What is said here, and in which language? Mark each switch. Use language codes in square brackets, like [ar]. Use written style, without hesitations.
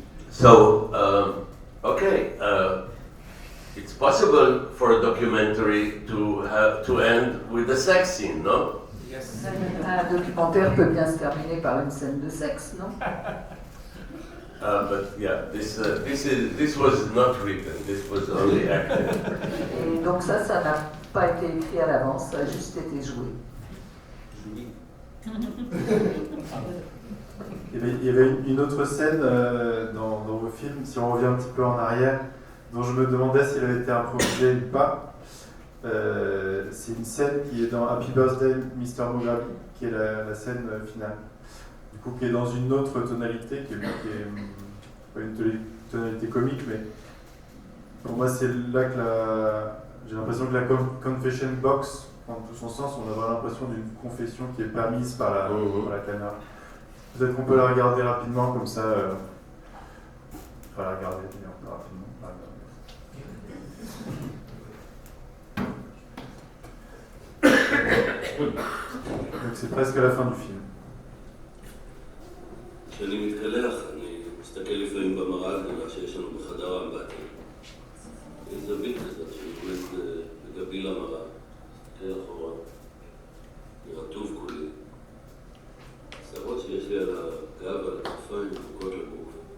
[en] So, okay, it's possible for a documentary to end with a sex scene, no? Yes. [fr] Un documentaire peut bien se terminer par une scène de sexe, non? [en] But yeah, this was not written. This was only acted. [fr] Et donc ça n'a pas été écrit à l'avance, ça a juste été joué. Il y avait une autre scène dans vos films, si on revient un petit peu en arrière, dont je me demandais s'il avait été improvisé ou pas. C'est une scène qui est dans Happy Birthday, Mr. Mograbi, qui est la scène finale. Du coup, qui est dans une autre tonalité, qui est pas une tonalité comique, mais pour moi, c'est là que j'ai l'impression que la confession box prend tout son sens. On a vraiment l'impression d'une confession qui est permise par la caméra. Peut-être qu'on peut la regarder rapidement, comme ça. Enfin, la regarder rapidement. Donc c'est presque la fin du film. [he] כשאני מתקלח, אני מסתכל לפעמים במראה הגדולה שיש לנו בחדר האמבטיה. יש זווית כזאת שנכנסת בגבי למראה, מסתכל אחורה, רטוב כולי. שערות שיש לי על הגב ועל הכתפיים מחוכות לגוף.